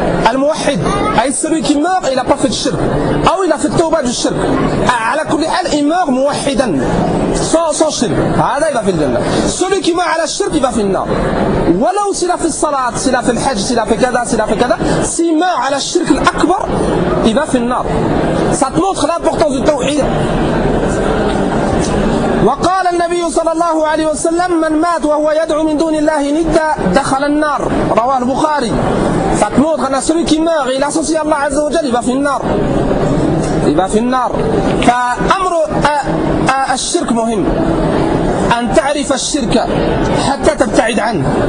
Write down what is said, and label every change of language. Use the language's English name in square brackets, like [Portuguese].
[Arabic] الموحد أي [French] celui qui meurt il a pas fait de shirk أو il a fait التوبة du shirk. [Arabic] على كل حال [French] il meurt [Arabic] موحدا. [French] Sans shirk. [Arabic] هذا يبقى في الجنة. [French] Celui qui meurt [Arabic] على الشرك يبقى في النار. ولو [French] s'il a fait [Arabic] الصلاة s'il a fait الحج s'il a fait كذا s'il a fait كذا [French] s'il meurt [Arabic] على الشرك الأكبر يبقى في النار. [French] Ça te montre l'importance du tawhid. [Arabic] وقال النبي صلى الله عليه وسلم من مات وهو يدعو من دون الله ندا دخل النار رواه البخاري. [French] Ça te montre que celui qui meurt il associe Allah عز وجل [Arabic] يبقى في النار. يبقى في النار. فأمر الشرك مهم أن تعرف الشرك حتى تبتعد عنه.